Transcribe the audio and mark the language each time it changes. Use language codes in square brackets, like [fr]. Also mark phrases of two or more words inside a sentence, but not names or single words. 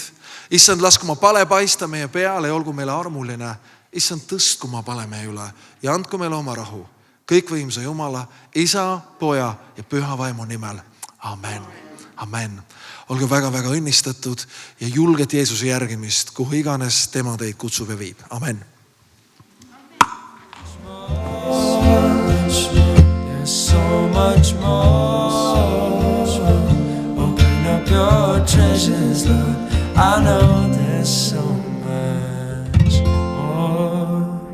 [et] Issand, lasku ma pale paista meie peale ja olgu meile armuline. Issand, tõstku ma pale meie üle ja andku meile oma rahu. Kõikvõimsa Jumala, Isa, Poja ja Püha Vaimu nimel. Amen. Amen. Olge väga-väga õnnistatud ja julget Jeesuse järgimist, kuhu iganes tema teid kutsub ja viib. Amen. [en] There's so much more. Open up your treasures, Lord. I know there's so much more.